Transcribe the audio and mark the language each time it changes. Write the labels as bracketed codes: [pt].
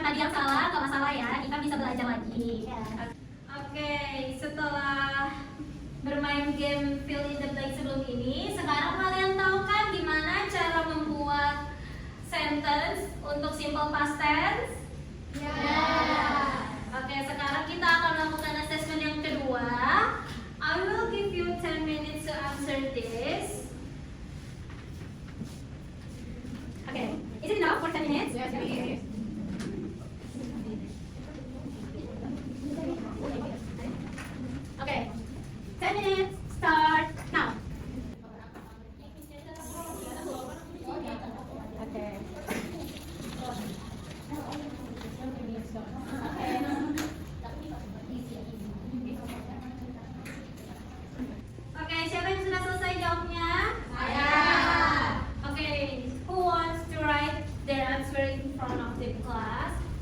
[id] Tadi yang salah, gak masalah ya. Kita bisa belajar lagi. Oke, setelah bermain game fill in the blank sebelum ini, sekarang kalian tahu kan gimana cara membuat sentence untuk simple past tense? Oke, sekarang kita akan melakukan assessment yang kedua. [en] I will give you 10 minutes to answer this. Okay, is it enough for 10 minutes? Yes, Miss. Okay, 10 minutes, start now. [id] Oke, siapa yang sudah selesai jawabnya? Saya. [en] Oke, who wants to write their answer in front of the class?